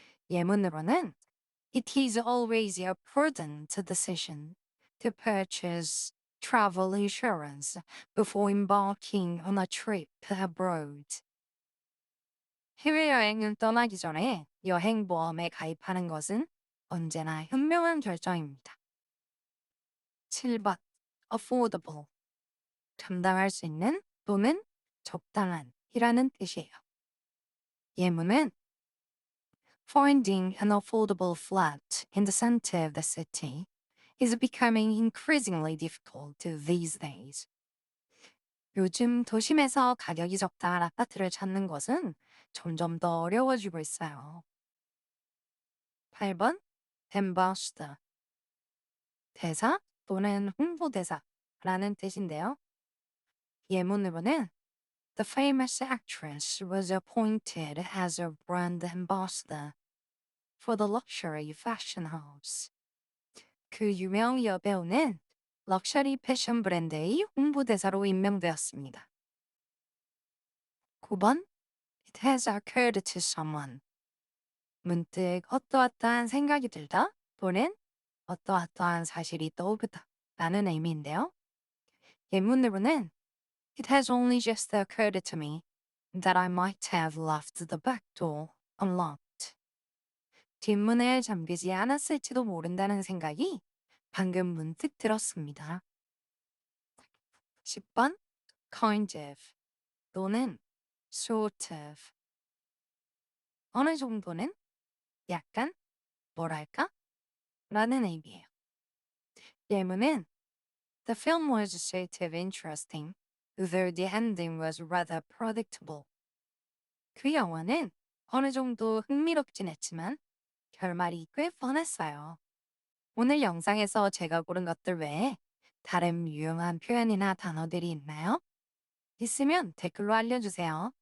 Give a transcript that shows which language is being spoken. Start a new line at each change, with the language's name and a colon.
Korean: 예문으로는
English: It is always a prudent decision to purchase travel insurance before embarking on a trip abroad.
Korean: 해외여행을 떠나기 전에 여행보험에 가입하는 것은 언제나 현명한 결정입니다. 7번 affordable 감당할 수 있는 또는 적당한 이라는 뜻이에요. 예문은
English: Finding an affordable flat in the center of the city is becoming increasingly difficult these days.
Korean: 요즘 도심에서 가격이 적당한 아파트를 찾는 것은 점점 더 어려워지고 있어요. 8번 ambassador 대사 또는 홍보대사라는 뜻인데요. 예문으로는
English: The famous actress was appointed as a brand ambassador for the luxury fashion house.
Korean: 그 유명 여배우는 럭셔리 패션 브랜드의 홍보대사로 임명되었습니다.
English: 9번 It has occurred to someone.
Korean: 문득 어떠어떠한 생각이 들다 또는 어떠어떠한 사실이 떠오르다 라는 의미인데요. 예문으로는
English: It has only just occurred to me that I might have left the back door unlocked.
Korean: 뒷문을 잠그지 않았을지도 모른다는 생각이 방금 문득 들었습니다. 10번 kind of 또는 sort of 어느 정도는 약간 뭐랄까 라는 의미예요. 예문은
English: The film was sort of interesting, though the ending was rather predictable.
Korean: 그 영화는 어느 정도 흥미롭진 했지만 결말이 꽤 뻔했어요. 오늘 영상에서 제가 고른 것들 외에 다른 유용한 표현이나 단어들이 있나요? 있으면 댓글로 알려주세요.